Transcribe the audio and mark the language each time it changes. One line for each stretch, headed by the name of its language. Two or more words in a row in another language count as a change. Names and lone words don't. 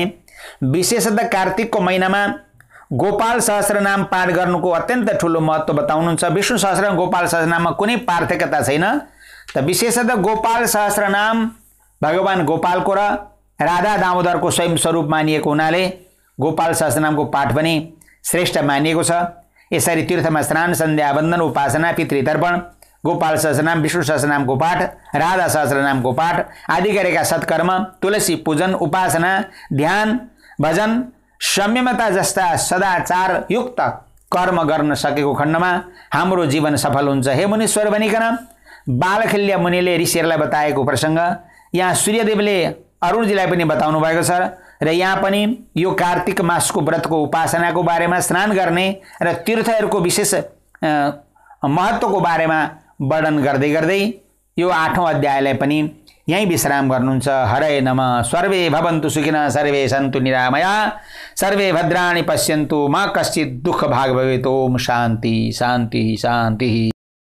Nepali: विशेषतः कार्तिकको महिनामा गोपाल सहस्रनाम पाठ गर्नुको अत्यन्त ठुलो महत्त्व बताउनुहुन्छ। विष्णु सहस्रनाम, गोपाल सहस्रनाममा कुनै पार्थक्यता छैन। त विशेषतः गोपाल सहस्रनाम भगवान गोपालको र राधा दामोदरको स्वयं स्वरूप मानिएको हुनाले गोपाल सहस्रनामको पाठ पनि श्रेष्ठ मानिएको छ। यसरी तीर्थमा स्नान, सन्ध्या वन्दन, उपासना, पितृतर्पण, गोपाल सहस्रनाम, विष्णु सहस्रनामको पाठ, राधा सहस्रनामको पाठ आदि गरेका सत्कर्म, तुलसी पूजन, उपासना, ध्यान, भजन, संयमता जस्ता सदाचार युक्त कर्म गर्न सकेको खण्डमा हाम्रो जीवन सफल हुन्छ। हे मुनीश्वर भनिकन बालखिल्य मुनिले ऋषिहरूलाई बताएको प्रसङ्ग यहाँ सूर्यदेवले अरुणजीलाई पनि बताउनु भएको छ। र यहाँ पनि यो कार्तिक मासको व्रतको उपासनाको बारेमा, स्नान गर्ने र तीर्थहरूको विशेष महत्त्वको बारेमा वर्णन गर्दै गर्दै यो 8औं अध्यायलाई पनि यही विश्राम गर्नुहुन्छ। हरे नमः।
Sanskrit: सर्वे भवन्तु सुखिनः, सर्वे सन्तु निरामया, सर्वे भद्राणि पश्यन्तु मा कश्चित् दुःख भाग भवेत्। ओम शान्ति शान्ति शान्ति।